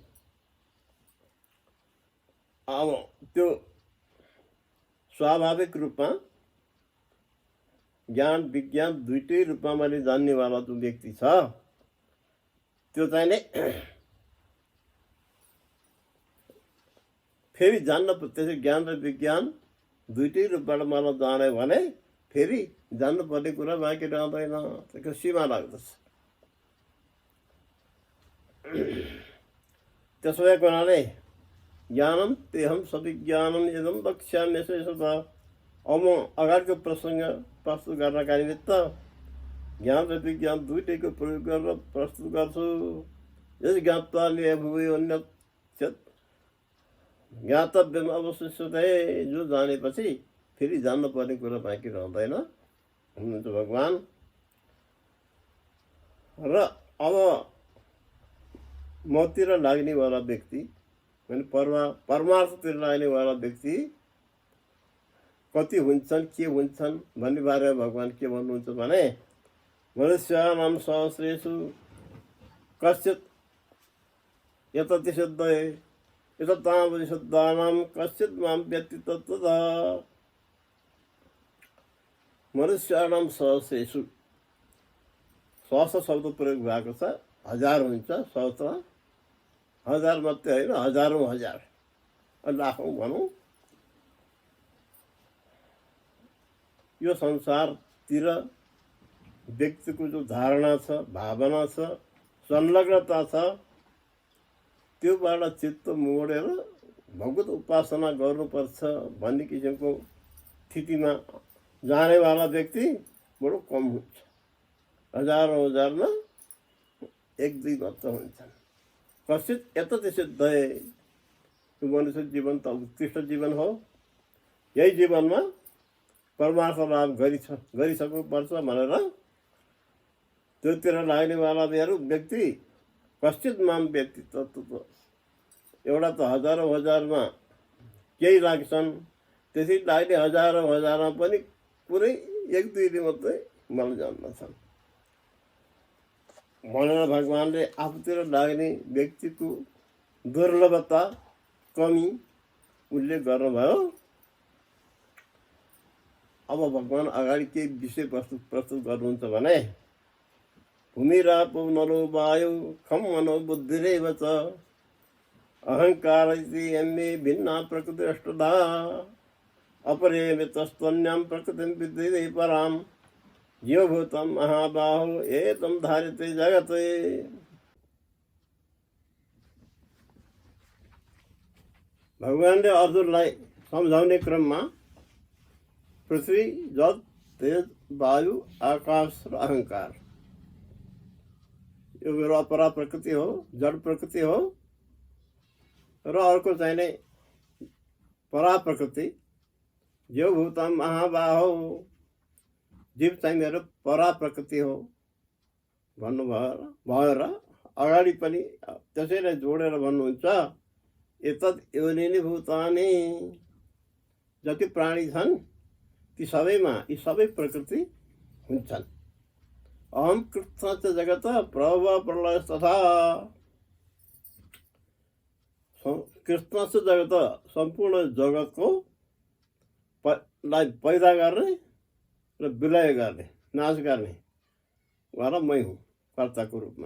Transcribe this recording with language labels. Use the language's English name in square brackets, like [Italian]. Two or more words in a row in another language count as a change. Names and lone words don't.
[Nepali] अब त्यो स्वाभाविक रूपमा ज्ञान विज्ञान दुईटै रूपमा मैले जान्नेवाला जो व्यक्ति छ त्यो चाहिँ नि फेरि जान्न, त्यसै ज्ञान र विज्ञान दुईटै रूपबाट मलाई जाने भने फेरि जान्नुपर्ने कुरा बाँकी रहँदैन, त्यसको सीमा लाग्दछ। त्यसो भएको हुनाले [Sanskrit] ज्ञानम तेहम सविज्ञानम यदम वक्ष्यामि शेषतः। [Nepali] अब म अगाडिको प्रसङ्ग प्रस्तुत गर्नका निमित्त ज्ञान र विज्ञान दुईटैको प्रयोग गरेर प्रस्तुत गर्छु। [Sanskrit] यस ज्ञात्वा नेह भूयोऽन्यत् ज्ञातव्यम् अवशिष्यते। [Nepali] जो जानेपछि फेरि जान्नुपर्ने कुरा बाँकी रहँदैन हुनुहुन्छ भगवान। र अब मतिर लाग्नेवाला व्यक्ति, अनि परमार्थतिर लाग्नेवाला व्यक्ति कति हुन्छन्, के हुन्छन् भन्ने बारेमा भगवान के भन्नुहुन्छ भने [Sanskrit] मनुष्याणां सहस्रेषु कश्चित् यतति सिद्धये यततां सिद्धानां कश्चित् मां व्यक्ति तत्त्वतः। मनुष्याणां सहस्रेषु, [Nepali] सहस्र शब्द प्रयोग भएको छ, हजार हुन्छ, सहस्र हजार मात्रै होइन, हजारौँ हजार, लाखौँ भनौँ। यो संसारतिर व्यक्तिको जो धारणा छ, भावना छ, संलग्नता छ, त्योबाट चित्त मोडेर भगवत उपासना गर्नुपर्छ भन्ने किसिमको स्थितिमा जानेवाला व्यक्ति बडो कम हुन्छ। हजारौँ हजारमा एक दुई मात्र हुन्छन्। [Sanskrit] कश्चित् यतति सिद्धये। [Nepali] यो मनुष्य जीवन त उत्कृष्ट जीवन हो। यही जीवनमा परमार्थ लाभ गरिसक्नुपर्छ भनेर त्योतिर लाग्नेवाला व्यक्ति [Sanskrit] कश्चित् मां व्यक्ति तत्त्वतः। [Nepali] एउटा त हजारौँ हजारमा केही लाग्छन्, त्यसै लाग्ने हजारौँ हजारमा पनि कुनै एक दुईले मात्रै मलाई जान्दछन् भनेर भगवानले आफूतिर लाग्ने व्यक्तिको दुर्लभता, कमी उल्लेख गर्नुभयो। अब भगवान अगाडि के विषय प्रस्तुत गर्नुहुन्छ भने [Sanskrit] भूमिरापो नलो वायु खम मनो बुद्धिरेव च अहंकार इति यमे भिन्ना प्रकृतिरष्टधा अपरे तस्त्वन्यां प्रकृतिं विद्धि परां जीवभूतं महाबाहो एतं धार्यते जगते। [Nepali] भगवानले अर्जुनलाई सम्झाउने क्रममा पृथ्वी, जल, तेज, वायु, आकाश र अहंकार, यो मेरो अपरा प्रकृति हो, जड प्रकृति हो। र अर्को चाहिने परा प्रकृति [Sanskrit] जीवभूतं महाबाहो, [Nepali] जीव चाहिँ मेरो परा प्रकृति हो भन्नुभयो र अगाडि पनि त्यसैलाई जोडेर भन्नुहुन्छ [Sanskrit] एतत् योनिनि भूतानि। [Nepali] जति प्राणी छन् ती सबैमा यी सबै प्रकृति हुन्छन्। [Sanskrit] अहम कृत्स्नश्च जगत प्रभव प्रलय तथा। कृत्स्नश्च जगत, [Nepali] सम्पूर्ण जगतको पैदा गर्ने र विलय गर्ने, नाश गर्ने वाला मै हुँ कर्ताको रूपमा।